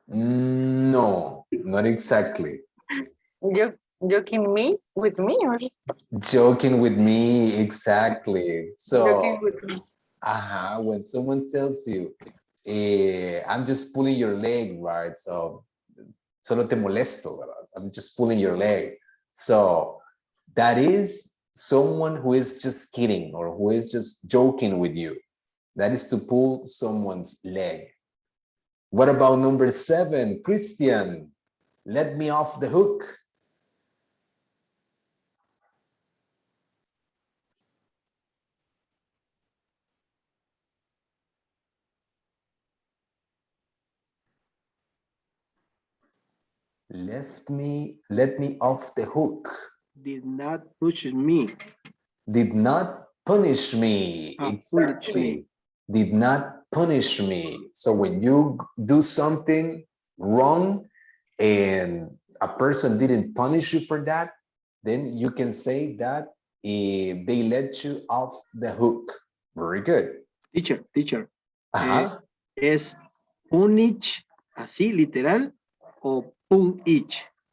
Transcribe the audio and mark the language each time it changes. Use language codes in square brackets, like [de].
[en] No, not exactly. Joking me with me or Joking with me, exactly. So, joking with me. when someone tells you, I'm just pulling your leg, right? [es] So, solo te molesto, ¿verdad? [en] I'm just pulling your leg. So, that is someone who is just kidding or who is just joking with you. That is to pull someone's leg. What about number 7, Christian? Let me off the hook. Let me off the hook. Did not push me. Did not punish me. Punish me. Did not punish me. So when you do something wrong and a person didn't punish you for that, then you can say that they let you off the hook. Very good. Teacher. Ajá. [es] ¿Es punish así literal o punish?